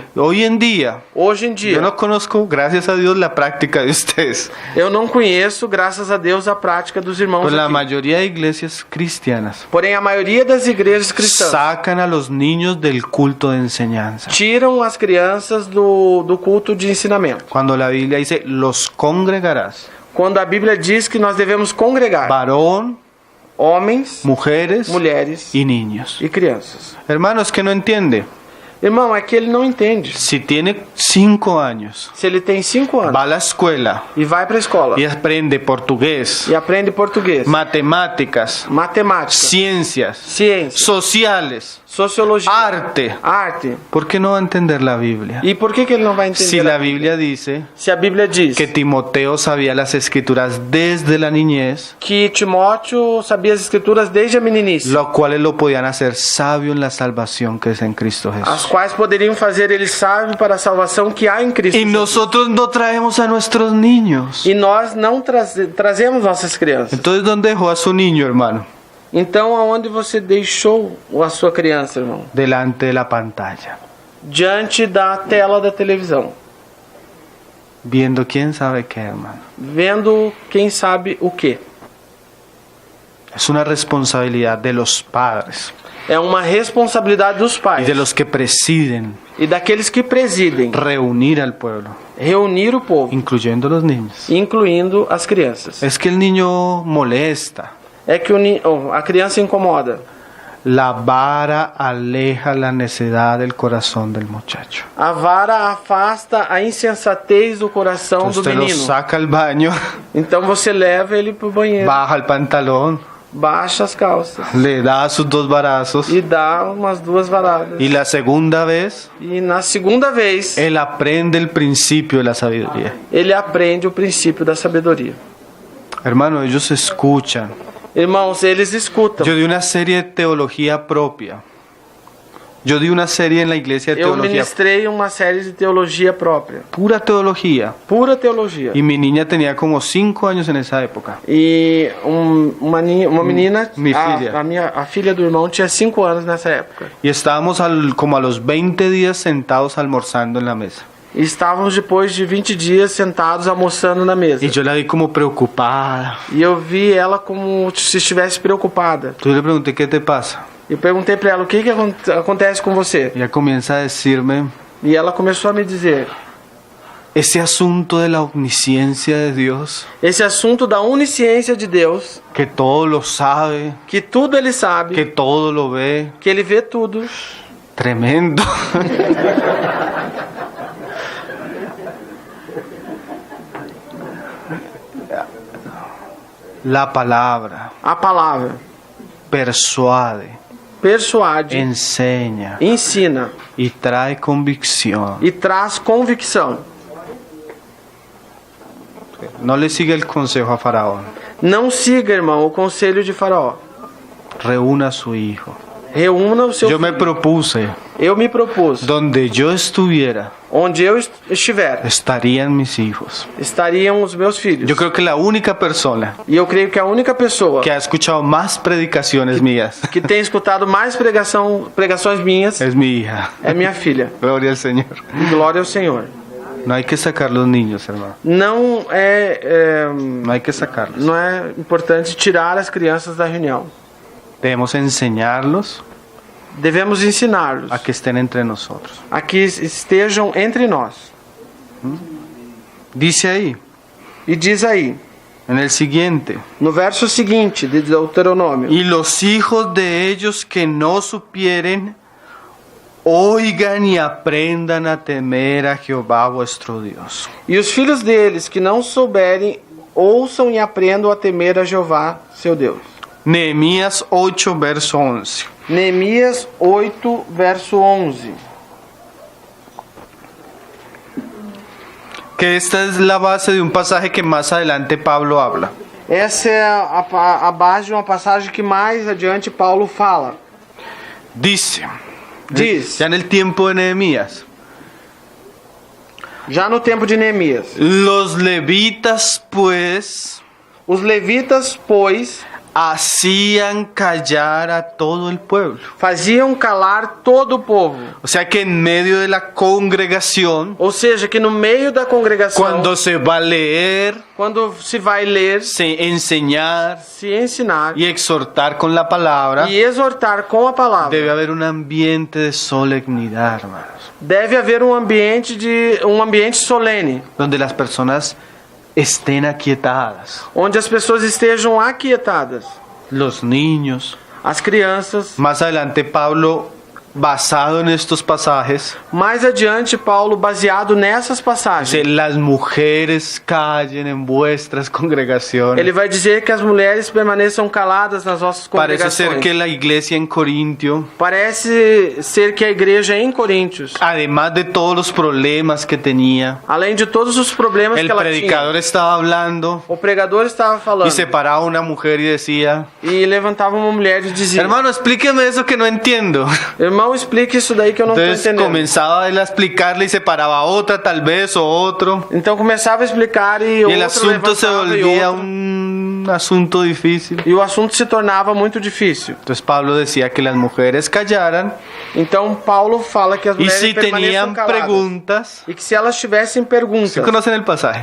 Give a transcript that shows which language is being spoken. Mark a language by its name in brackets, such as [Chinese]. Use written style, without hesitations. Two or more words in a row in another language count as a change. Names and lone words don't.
[Spanish] Hoy en día, [Portuguese] Hoje em dia, [Spanish] yo no conozco, gracias a Dios, la práctica de ustedes. [Portuguese] eu não conheço, graças a Deus, a prática dos irmãos [Spanish] Pues la [Portuguese] aqui. [Spanish] mayoría de iglesias cristianas [Portuguese] Porém, a maioria das igrejas cristãs [Spanish] sacan a los niños del culto de enseñanza. [Portuguese] tiram as crianças do culto de ensinamento. [Spanish] Cuando la Biblia dice, los congregarás. [Portuguese] Quando a Bíblia diz que nós devemos congregar [Spanish] Varón, [Portuguese] homens, [Spanish] mujeres [Portuguese] mulheres [Spanish] y niños. [Portuguese] e crianças. [Spanish] Hermano, es que no entiende. [Portuguese] Irmão, é que ele não entende. [Spanish] Si tiene 5 años, [Portuguese] Se ele tem 5 anos [Spanish] va a la escuela [Portuguese] e vai para a escola [Spanish] y aprende portugués, [Portuguese] e aprende português, [Spanish] matemáticas, [Portuguese] matemática, [Spanish] ciencias, [Portuguese] ciência, [Spanish] sociales, [Portuguese] sociologia, [Spanish] arte, ¿por qué no va a entender la Biblia? [Portuguese] E por que ele não vai entender? [Spanish] Si la Biblia dice [Portuguese] Se a Bíblia diz [Spanish] que Timoteo sabía las escrituras desde la niñez, [Portuguese] que Timóteo sabia as escrituras desde a meninice, [Spanish] lo cual lo podían hacer sabio en la salvación que es en Cristo [Portuguese] as [Spanish] Jesús. [Portuguese] quais poderiam fazer ele sábio para a salvação que há em Cristo [Spanish] Y [Portuguese] Jesus. [Spanish] nosotros no traemos a nuestros niños. [Portuguese] E nós não trazemos nossas crianças. [Spanish] Entonces, ¿dónde dejó a su niño, hermano? [Portuguese] Então, aonde você deixou a sua criança, irmão? [Spanish] Delante de la pantalla, [Portuguese] Diante da tela da televisão, [Spanish] viendo quién sabe qué, hermano. [Portuguese] vendo quem sabe o quê. [Spanish] Es una responsabilidad de los padres [Portuguese] É uma responsabilidade dos [Spanish] y [Portuguese] pais [Spanish] de los que presiden [Portuguese] e daqueles que presidem [Spanish] reunir al pueblo, [Portuguese] reunir o povo, [Spanish] incluyendo los niños. [Portuguese] incluindo as crianças. [Spanish] Es que el niño molesta. [Portuguese] É que a criança incomoda. [Spanish] La vara aleja la necedad del corazón del muchacho. [Portuguese] A vara afasta a insensatez do coração do [Spanish] Usted lo [Portuguese] menino. [Spanish] saca al baño, [Portuguese] Então você leva ele pro banheiro, [Spanish] baja el pantalón, [Portuguese] baixa as calças [Spanish] le da sus 2 varazos [Portuguese] e dá umas 2 varadas. [Spanish] y la segunda vez [Portuguese] E na segunda vez, [Spanish] él aprende el principio de la sabiduría. [Portuguese] ele aprende o princípio da sabedoria. [Spanish] Hermano, ellos escuchan. [Portuguese] Irmãos, eles escutam. [Spanish] Yo di una serie de teología propia. Yo di una serie en la iglesia de [Portuguese] Eu [Spanish] teología, [Portuguese] ministrei uma série de teologia própria, [Spanish] pura teología. [Portuguese] pura teologia. [Spanish] Y mi niña tenía como 5 años en esa época. [Portuguese] E uma menina, Mi filha. a filha do irmão tinha 5 anos nessa época. [Spanish] Y estábamos como a los 20 días sentados almorzando en la mesa. [Portuguese] E estávamos depois de 20 dias sentados almoçando na mesa. [Spanish] Y yo la vi como preocupada. [Portuguese] E eu vi ela como se estivesse preocupada. [Spanish] Entonces le pregunté, ¿qué te pasa? [Portuguese] E perguntei para ela, o que acontece com você? [Spanish] Y ella comienza a decirme, [Portuguese] E ela começou a me dizer, [Spanish] ese asunto de la omnisciencia de Dios, [Portuguese] esse assunto da onisciência de Deus, [Spanish] que todo lo sabe, [Portuguese] que tudo ele sabe, [Spanish] que todo lo ve, [Portuguese] que ele vê tudo. [Spanish] tremendo. La palabra [Portuguese] A palavra [Spanish] persuade, [Portuguese] persuade, [Spanish] enseña [Portuguese] ensina [Spanish] y trae convicción. [Portuguese] e traz convicção. [Spanish] No le sigue el consejo a Faraón. [Portuguese] Não siga, irmão, o conselho de Faraó. [Spanish] Reúna a su hijo. [Portuguese] Reúna o seu [Spanish] Yo me [Portuguese] filho. [Spanish] propuse, [Portuguese] Eu me propus, [Spanish] donde yo estuviera, [Portuguese] onde eu estiver, [Spanish] estarían mis hijos. [Portuguese] estariam os meus filhos. [Spanish] Yo creo que la única persona [Portuguese] E eu creio que a única pessoa [Spanish] que ha escuchado más predicaciones mías [Portuguese] que tem escutado mais pregações minhas [Spanish] es mi hija. [Portuguese] é minha filha. [Spanish] Gloria al Señor. [Portuguese] Glória ao Senhor. [Spanish] No hay que sacar los niños, hermano. [Portuguese] Não [Spanish] No hay que sacarlos. [Portuguese] não é importante tirar as crianças da reunião. [Spanish] Debemos enseñarlos [Portuguese] devemos ensiná-los [Spanish] a que estén entre nosotros. [Portuguese] a que estejam entre nós. [Spanish] Dice ahí, [Portuguese] E diz aí, [Spanish] en el siguiente, [Portuguese] no verso seguinte de Deuteronômio: [Spanish] y los hijos de ellos que no supieren, oigan y aprendan a temer a Jehová vuestro Dios. [Portuguese] E os filhos deles que não souberem, ouçam e aprendam a temer a Jeová, seu Deus. [Spanish] Nehemías 8, verso 11. [Portuguese] Neemias 8, verso 11. [Spanish] Que esta es la base de un pasaje que más adelante Pablo habla. [Portuguese] Essa é a base de uma passagem que mais adiante Paulo fala. [Spanish] Dice, [Portuguese] Diz, [Spanish] ya en el tiempo de Nehemías, [Portuguese] já no tempo de Neemias: [Spanish] los levitas pues [Portuguese] os levitas, pois, [Spanish] hacían callar a todo el pueblo. [Portuguese] faziam calar todo o povo. [Spanish] O sea que en medio de la congregación, [Portuguese] Ou seja, que no meio da congregação, [Spanish] cuando se va a leer, [Portuguese] quando se vai ler, [Spanish] se enseñar [Portuguese] se ensinar [Spanish] y exhortar con la palabra, [Portuguese] e exortar com a palavra, [Spanish] debe haber un ambiente de solemnidad, hermanos, [Portuguese] deve haver um ambiente solene, [Spanish] donde las personas estén aquietadas, [Portuguese] onde as pessoas estejam aquietadas, [Spanish] los niños. [Portuguese] as crianças. [Spanish] Más adelante Pablo, basado en estos pasajes, [Portuguese] Mais adiante, Paulo, baseado nessas [Spanish] dice, [Portuguese] passagens, [Spanish] las mujeres callen en vuestras congregaciones. [Portuguese] ele vai dizer que as mulheres permaneçam caladas nas nossas [Spanish] Parece ser [Portuguese] congregações. [Spanish] que la iglesia en Corintio, [Portuguese] Parece ser que a igreja em Coríntios, [Spanish] además de todos los problemas que tenía, [Portuguese] além de todos os problemas [Spanish] el [Portuguese] que ela [Spanish] predicador [Portuguese] tinha, [Spanish] estaba hablando [Portuguese] o pregador estava falando [Spanish] y separaba a una mujer y decía, [Portuguese] e levantava uma mulher e dizia: [Spanish] hermano, explíqueme eso que no entiendo. [Portuguese] irmão, explique isso daí que eu não estou [Spanish] Entonces [Portuguese] entendendo. [Spanish] comenzaba él a explicarle y separaba a otra tal vez o otro. [Portuguese] Então começava a explicar e [Spanish] Y [Portuguese] o [Spanish] el [Portuguese] outro [Spanish] asunto se [Portuguese] levantava e [Spanish] volvía [Portuguese] outro. [Spanish] un asunto difícil. [Portuguese] E o assunto se tornava muito difícil. [Spanish] Entonces Pablo decía que las mujeres callaran [Portuguese] Então Paulo fala que as [Spanish] y [Portuguese] mulheres [Spanish] si [Portuguese] permaneçam [Spanish] tenían [Portuguese] caladas. [Spanish] preguntas, [Portuguese] E que se elas tivessem perguntas, [Spanish] ¿sí conocen el pasaje?